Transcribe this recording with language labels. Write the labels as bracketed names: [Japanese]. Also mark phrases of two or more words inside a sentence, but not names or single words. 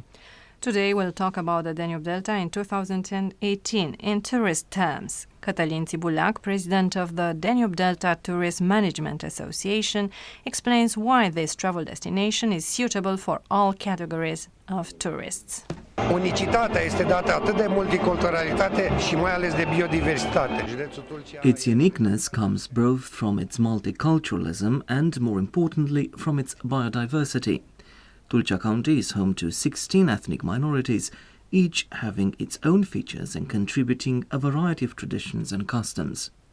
[English] Today we'll talk about the Danube Delta in 2018 in tourist terms. Cătălin Țibulac, president of the Danube Delta Tourist Management Association, explains why this travel destination is suitable for all categories of tourists. [Romanian] Unicitatea este dată atât de multiculturalitate și mai ales de biodiversitate. [English] Its uniqueness comes both from its multiculturalism and, more importantly, from its biodiversity. Tulcea County is home to 16 ethnic minorities, each having its own features and contributing a variety of traditions and customs.